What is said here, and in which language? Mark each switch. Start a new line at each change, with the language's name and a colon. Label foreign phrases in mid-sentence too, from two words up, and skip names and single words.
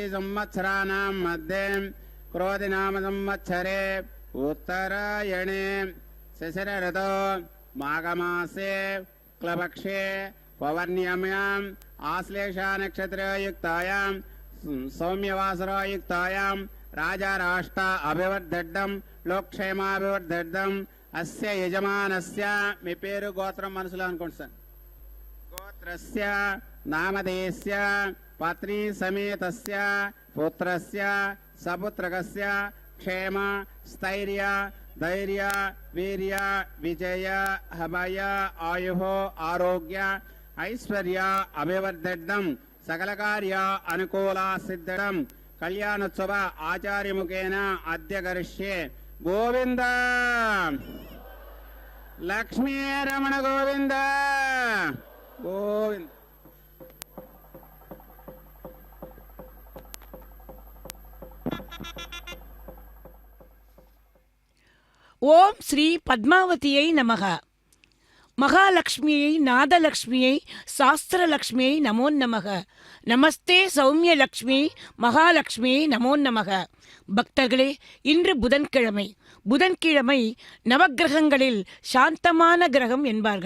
Sanskrit: संवत्सराणां मध्ये क्रोधिनाम संवत्सरे उत्तरायणे शिशिरऋतौ माघमासे क्लपक्षे पौर्णिम्याम् आश्लेषा नक्षत्रयुक्तायां सौम्यवासरायुक्तायां राजा राष्ट्र अभिवर्धड्डं लोकक्षेमाभिवर्धड्डं अस्य यजमानस्य
Telugu: మీ పేరు గోత్రం మనసులో అనుకోండి సార్.
Sanskrit: గోత్రస్య నామధేయస్య పత్ని సమేతస్య పుత్రస్య సపుత్రకస్య క్షేమ స్థైర్య ధైర్య వీర్య విజయ అభయ ఆయుః ఆరోగ్య ఐశ్వర్య అభివర్ధడ్డం सकल कार्य अनुकूला सिद्धम कल्याणोत्सव आचार्य मुखेन अद्य करिष्ये. गोविंद लक्ष्मी रमण गोविंद गोविंद. ओम श्री पद्मावतियै नमः. மகாலட்சுமியை நாதலட்சுமியை சாஸ்திரலட்சுமியை நமோ நமக. நமஸ்தே சௌமிய லக்ஷ்மி மகாலட்சுமியை நமோ நமக.
Tamil: பக்தர்களே, இன்று புதன்கிழமை. புதன்கிழமை நவக்கிரகங்களில் சாந்தமான கிரகம் என்பார்கள்.